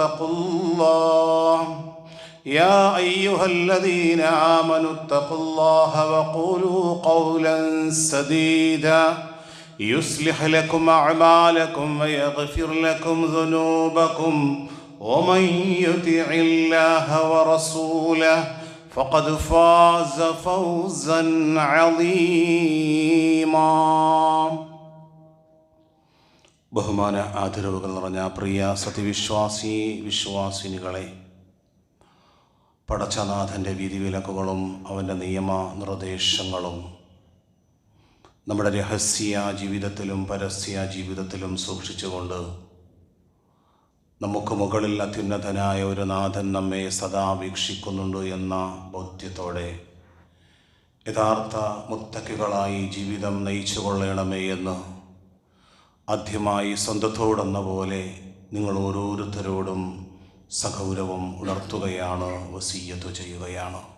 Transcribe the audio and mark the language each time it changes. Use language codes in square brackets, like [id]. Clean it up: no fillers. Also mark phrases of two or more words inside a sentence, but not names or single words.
[ar] اتقوا الله وقولوا قولا سديدا يصلح لكم أعمالكم ويغفر لكم ذنوبكم ومن يطع الله ورسوله فقد فاز فوزا عظيما. [ml] ബഹുമാന ആദരവുകൾ നിറഞ്ഞ പ്രിയ വിശ്വാസിനികളെ, പടച്ചനാഥൻ്റെ വിധിവിലക്കുകളും അവൻ്റെ നിയമ നിർദ്ദേശങ്ങളും നമ്മുടെ രഹസ്യ ജീവിതത്തിലും പരസ്യ ജീവിതത്തിലും സൂക്ഷിച്ചുകൊണ്ട് നമുക്ക് മുകളിൽ അത്യുന്നതനായ ഒരു നാഥൻ നമ്മെ സദാ വീക്ഷിക്കുന്നുണ്ട് എന്ന ബോധ്യത്തോടെ യഥാർത്ഥ മുത്തക്കികളായി ജീവിതം നയിച്ചു കൊള്ളണമേ എന്ന് ആദ്യമായി സ്വന്തത്തോടെന്ന പോലെ നിങ്ങൾ ഓരോരുത്തരോടും സഗൗരവം ഉണർത്തുകയാണ്, വസിയ്യത്ത് ചെയ്യുകയാണ്.